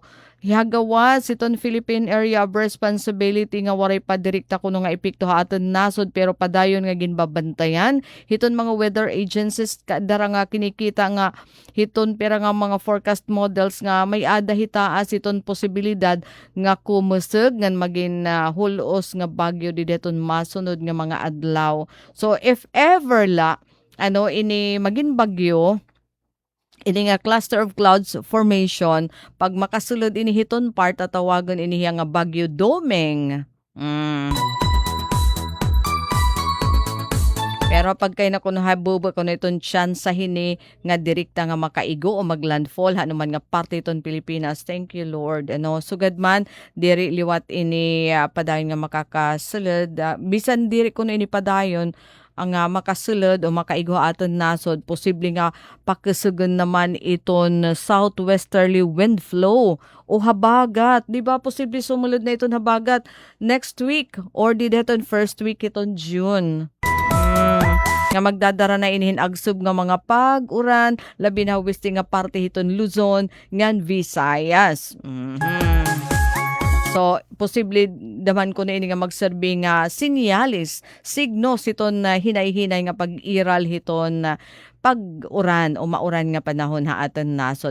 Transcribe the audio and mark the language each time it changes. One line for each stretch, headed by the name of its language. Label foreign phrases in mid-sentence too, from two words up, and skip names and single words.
Waray: Hagawas iton Philippine Area of Responsibility nga waray pa direkta kuno nga epekto ha aton nasod pero padayon nga ginbabantayan hiton mga
English: weather agencies
Waray: dara nga kinikita nga hiton pera nga mga
English: forecast models
Waray: nga may ada hitaas iton posibilidad nga kumusog ngan magin hulos nga bagyo dideton masunod nga mga adlaw.
English: So if ever
Waray: la ini magin bagyo ini nga
English: cluster of clouds formation,
Waray: pag makasulod ini hiton part, tatawagan ini nga Bagyo Domeng. Pero pag kayo na kuno habuba kuno iton chance sa hini nga direkta nga makaigo o maglandfall hanuman nga parte iton Pilipinas.
English: Thank you Lord.
Waray: Sugad man diri liwat ini padayon nga makakasulod. Bisan diri kuno ini padayon ang makasulod o makaigo aton nasod, posible nga pakasugon naman iton
English: southwesterly wind flow
Waray: o habagat. Di ba posible sumulod na iton habagat
English: next week or
Waray: di deton
English: first week
Waray: iton June. Nga magdadara na inihin agsub nga mga pag-uran, labi na westi nga parte hiton Luzon, ngan Visayas. So, posible daman ko na ini nga magserbi nga sinyalis, signos iton na hinay-hinay nga pag-iral hiton pag-uran o mauran nga panahon ha aton nasod.